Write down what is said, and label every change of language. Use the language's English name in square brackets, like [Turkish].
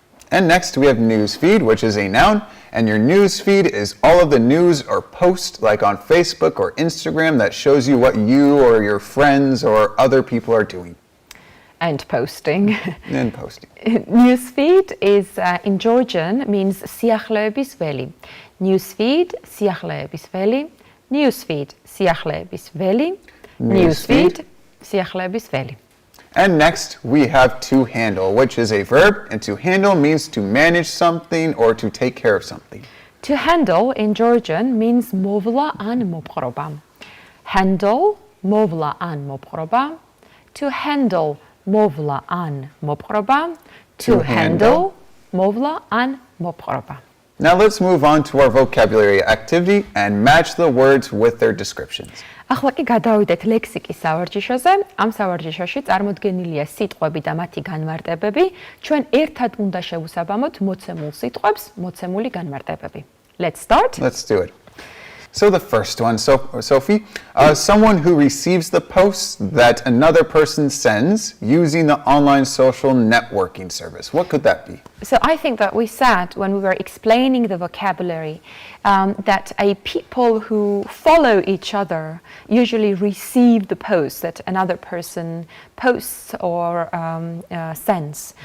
[English] And next we have newsfeed, which is a noun, and your newsfeed is all of the news or posts like on Facebook or Instagram that shows you what you or your friends or other people are doing. And posting. And posting. Newsfeed is in Georgian means [Georgian] სიახლეების ველი. Newsfeed, სიახლეების ველი. Newsfeed, სიახლეების ველი. Newsfeed, სიახლეების ველი. [English] And next, we have to handle, which is a verb, and to handle means to manage something or to take care of something. To handle in Georgian means [Georgian] movla an mopqroba. Handle, movla an mopqroba. [English] To handle, [Georgian] movla an mopqroba. [English] To handle, [Georgian] movla an mopqroba. [English] Now let's move on to our vocabulary activity and match the words with their descriptions. [Georgian] ახლა კი გადავიდეთ ლექსიკის სავარჯიშოზე. ამ სავარჯიშოში წარმოდგენილია სიტყვები და მათი განმარტებები. ჩვენ ერთად უნდა შევუსაბამოთ მოცემულ სიტყვებს, მოცემული განმარტებები. [English] Let's start. Let's do it. So the first one, Sophie, someone who receives the posts that another person sends using the online social networking service. What could that be? So I think that we said when we were explaining the vocabulary that people who follow each other usually receive the post that another person posts or sends.